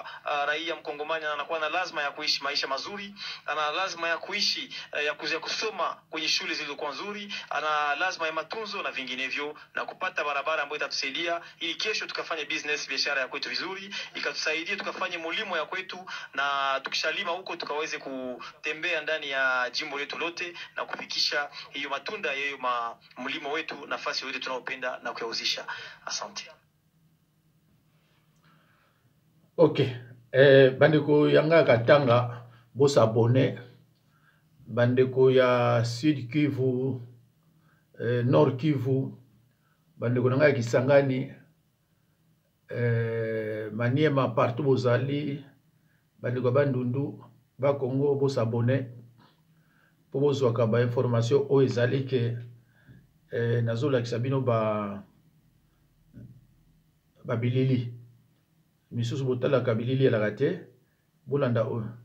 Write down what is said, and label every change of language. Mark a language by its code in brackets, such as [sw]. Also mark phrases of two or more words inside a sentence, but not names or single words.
[sw] raia mkongomani anakuwa na lazima ya kuishi maisha mazuri, ana lazima ya kuishi ya kusoma kwenye shule zilizokuwa nzuri, ana lazima ya matunzo na vinginevyo, na kupata barabara ambayo itatusaidia ili kesho tukafanye business, biashara ya kwetu vizuri, ikatusaidia tukafanye mulimo ya kwetu, na tukishalima huko tukaweze kutembea ndani ya jimbo letu lote na kufikisha hiyo matunda ya hiyo mlimo wetu nafasi yote tunaopenda na kuyauzisha. Asante. Okay. [ln] Bandeko yanga katanga bosa abonné, bandeko ya Sud Kivu, Nord Kivu, bandeko nanga Kisangani, Maniema partout bozali, bandeko bandundu ba Congo bosa abonné po bozwaka ba information o ezali ke nazolakisa bino ba bilili misusu botalaka bilili elaka te bolanda oyo